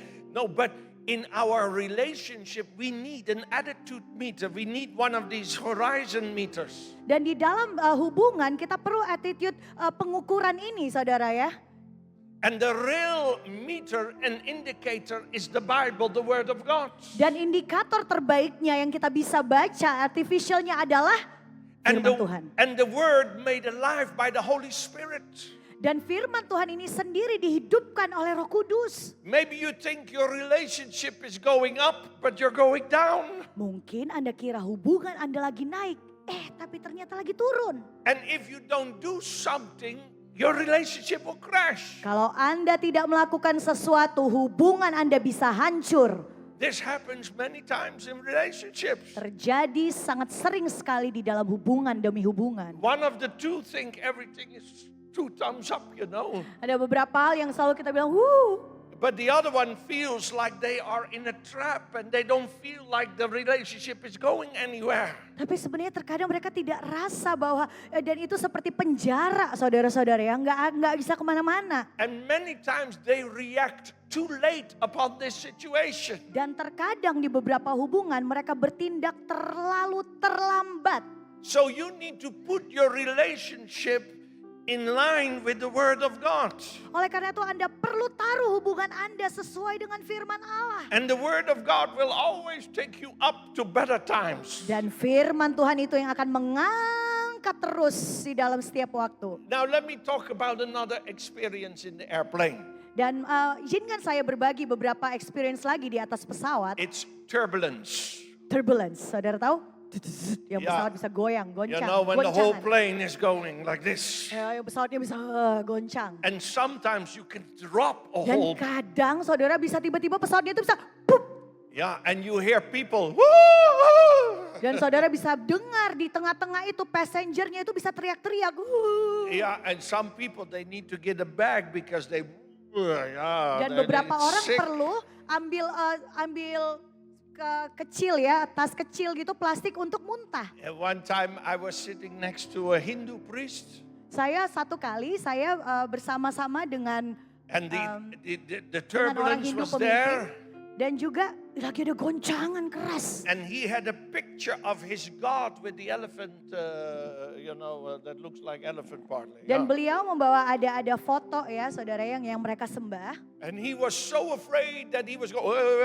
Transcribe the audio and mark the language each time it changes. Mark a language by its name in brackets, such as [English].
[English] No, but in our relationship, we need an attitude meter. We need one of these horizon meters. [Indonesian] Dan di dalam hubungan kita perlu attitude pengukuran ini saudara ya. [English] And the real meter and indicator is the Bible, the Word of God. [Indonesian] Dan indikator terbaiknya yang kita bisa baca artificialnya adalah firman Tuhan. [English] And the Word made alive by the Holy Spirit. [Indonesian] Dan firman Tuhan ini sendiri dihidupkan oleh Roh Kudus. [English] Maybe you think your relationship is going up, but you're going down. [Indonesian] Mungkin Anda kira hubungan Anda lagi naik, tapi ternyata lagi turun. [English] And if you don't do something, your relationship will crash. [Indonesian] Kalau Anda tidak melakukan sesuatu, hubungan Anda bisa hancur. [English] This happens many times in relationships. [Indonesian] Terjadi sangat sering sekali di dalam hubungan demi hubungan. [English] One of the two think everything is 2 thumbs up, you know. [Indonesian] Ada beberapa hal yang selalu kita bilang, wuh. [English] But the other one feels like they are in a trap and they don't feel like the relationship is going anywhere. [Indonesian] Tapi sebenarnya terkadang mereka tidak rasa bahwa dan itu seperti penjara saudara-saudara yang nggak bisa kemana-mana. [English] And many times they react too late upon this situation. [Indonesian] Dan terkadang di beberapa hubungan mereka bertindak terlalu terlambat. [English] So you need to put your relationship in line with the Word of God. [Indonesian] Oleh karena itu Anda perlu taruh hubungan Anda sesuai dengan firman Allah. [English] And the Word of God will always take you up to better times. [Indonesian] Dan firman Tuhan itu yang akan mengangkat terus di dalam setiap waktu. [English] Now let me talk about another experience in the airplane. [Indonesian] Dan izinkan saya berbagi beberapa experience lagi di atas pesawat. [English] It's turbulence. [Indonesian] Turbulence, saudara tahu? Yang pesawat bisa goyang, goncang. [English] You know when the whole plane is going like this. [Indonesian] Yang pesawatnya bisa goncang. [English] And sometimes you can drop a [Indonesian] Dan [English] whole. [Indonesian] kadang saudara bisa tiba-tiba pesawatnya itu bisa pup. [English] Yeah, and you hear people. Woo! [Indonesian] Dan saudara bisa dengar di tengah-tengah itu passengernya itu bisa teriak-teriak. [English] Yeah, and some people they need to get a bag because they. [Indonesian] Dan beberapa orang perlu ambil kecil ya, tas kecil gitu plastik untuk muntah. [English] At one time I was sitting next to a Hindu priest. [Indonesian] Saya satu kali bersama-sama dengan [English] And the [Indonesian] dengan orang [English] turbulence [Indonesian] Hindu [English] was [Indonesian] pemimpin [English] there. [Indonesian] dan juga lagi ada goncangan keras. [English] And he had a picture of his God with the elephant, that looks like elephant partly. [Indonesian] Dan Yeah. beliau membawa ada foto ya saudara yang mereka sembah. [English] And he was so afraid that he was going.